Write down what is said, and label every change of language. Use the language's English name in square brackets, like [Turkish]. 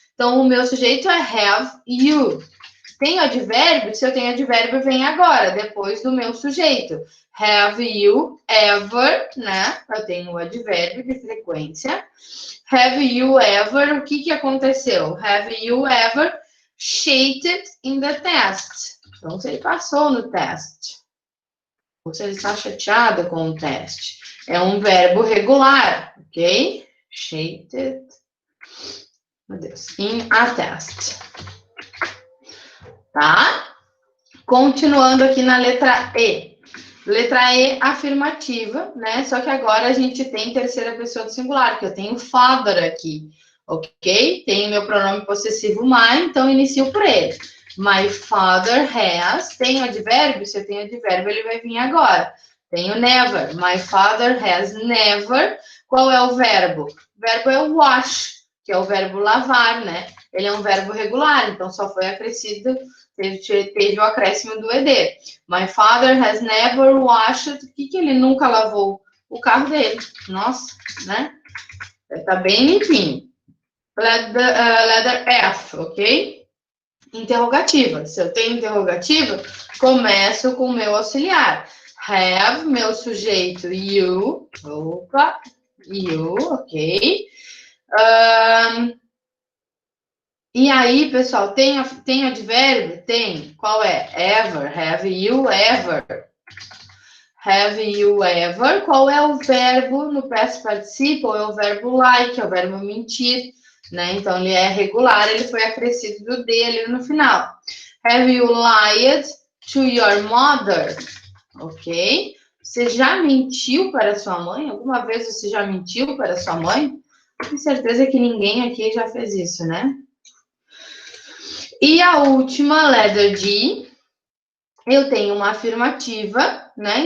[Portuguese] Então, o meu sujeito é [English] have you. [Portuguese] Tem advérbio? Se eu tenho advérbio, vem agora, depois do meu sujeito. [English] Have you ever, [Portuguese] né? Eu tenho o advérbio de frequência. [English] Have you ever, [Portuguese] o que aconteceu? [English] Have you ever cheated in the test? [Portuguese] Então, se ele passou no teste. Ou se ele está chateado com o teste. É um verbo regular, ok? [English] Cheated, [Portuguese] meu Deus, [English] in a test. [Portuguese] Tá? Continuando aqui na letra E. Letra E, afirmativa, né? Só que agora a gente tem terceira pessoa do singular, que eu tenho father aqui, ok? Tem meu pronome possessivo my, então inicio por ele. [English] My father has, [Portuguese] tem advérbio? Se eu tenho advérbio, ele vai vir agora. Tenho never. [English] My father has never. [Portuguese] Qual é o verbo? O verbo é wash, que é o verbo lavar, né? Ele é um verbo regular, então só foi acrescido, teve o acréscimo do ed. [English] My father has never washed. [Portuguese] O que ele nunca lavou? O carro dele. Nossa, né? Tá bem limpinho. [English] Letter F, ok? Interrogativa. [Portuguese] Se eu tenho interrogativa, começo com o meu auxiliar. Have, meu sujeito, you. Opa, you, ok. E aí, pessoal, tem advérbio? Tem. Qual é? [English] Ever. Have you ever? Have you ever? [Portuguese] Qual é o verbo no past participle? É o verbo lie, que é o verbo mentir, né? Então, ele é regular, ele foi acrescido do D ali no final. [English] Have you lied to your mother? Ok? [Portuguese] Você já mentiu para sua mãe? Alguma vez você já mentiu para sua mãe? Tenho certeza que ninguém aqui já fez isso, né? E a última, [English] letter D, [Portuguese] eu tenho uma afirmativa, né?